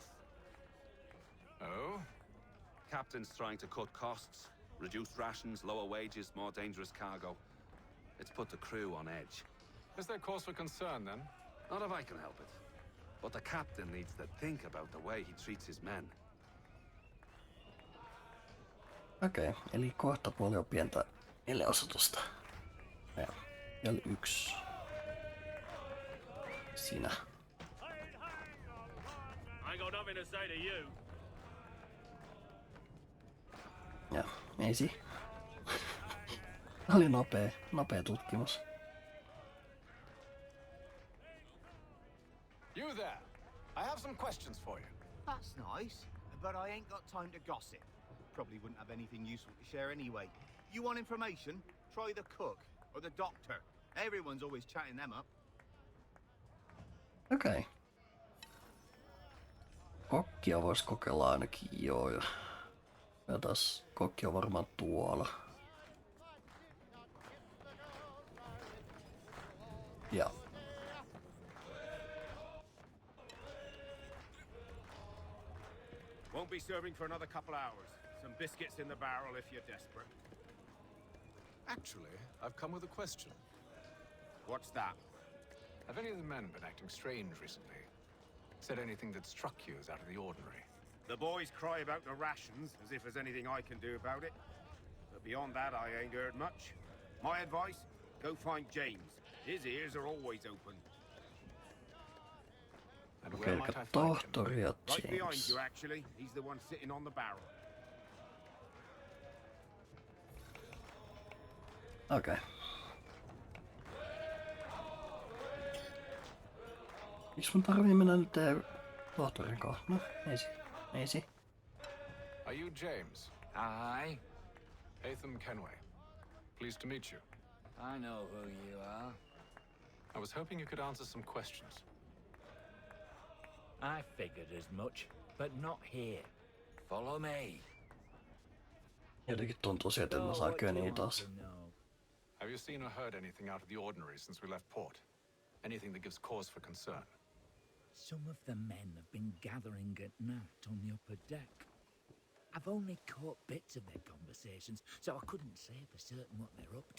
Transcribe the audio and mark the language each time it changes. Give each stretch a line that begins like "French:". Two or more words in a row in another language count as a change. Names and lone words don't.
English: Oh? Captain's trying to cut costs, reduce rations, lower wages, more dangerous cargo. It's put the crew on edge. Is there cause for concern then? Not if I can help it. But the captain needs to think about the way he treats his men.
Finnish: Okei, eli kohta puoli on pientä mielenosoitusta. Ja vielä yksi. Siinä.
English: I ain't got nothing to say to you.
Finnish: Ja, ei si. Oli nopea tutkimus.
English: You there! I have some questions for you. That's nice, but I ain't got time to gossip. Probably wouldn't have anything useful to share anyway. You want information? Try the cook or the doctor. Everyone's always chatting them up.
Finnish: Okei. Kokkia vois kokeilla ainakin joo. Ja taas kokki on varmaan tuolla. Ja.
English: Won't be serving for another couple hours. Some biscuits in the barrel if you're desperate. Actually, I've come with a question. What's that? Have any of the men been acting strange recently? Said anything that struck you as out of the ordinary? The boys cry about the rations, as if there's anything I can do about it. But beyond that, I ain't heard much. My advice, go find James. His ears are always open. And
Finnish: Okei,
English: where
Finnish: eli
English: might I find him?
Finnish: tohtori ja
English: Right behind James. you, actually. He's the one sitting on the barrel.
Finnish: Okei. Miksi mun tarvii mennä nyt tohtorin kanssa? No, ei si.
English: Are you James? Aye. Hatham Kenway. Pleased to meet you. I know who you are. I was hoping you could answer some questions. I figured as much, but not here. Follow me.
Finnish: Jotenkin tuntuu siltä, että mä saan köniä taas.
English: Have you seen or heard anything out of the ordinary since we left port? Anything that gives cause for concern? Some of the men have been gathering at night on the upper deck. I've only caught bits of their conversations, so I couldn't say for certain what they're up to.